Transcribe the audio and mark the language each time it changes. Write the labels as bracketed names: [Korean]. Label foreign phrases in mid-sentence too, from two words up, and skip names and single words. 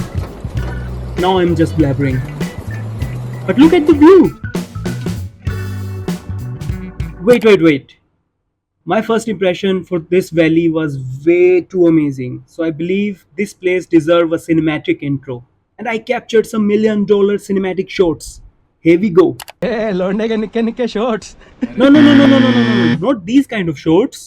[English] Now I'm just blabbering. But look at the view! Wait. My first impression for this valley was way too amazing. So I believe this place deserves a cinematic intro. and I captured some $1 million cinematic shots. Here we go. [Hindi] Hey, लौंडे के निक्के निक्के shorts. [English] No, no, no, no, no, no, no, no, no, not these kind of shots.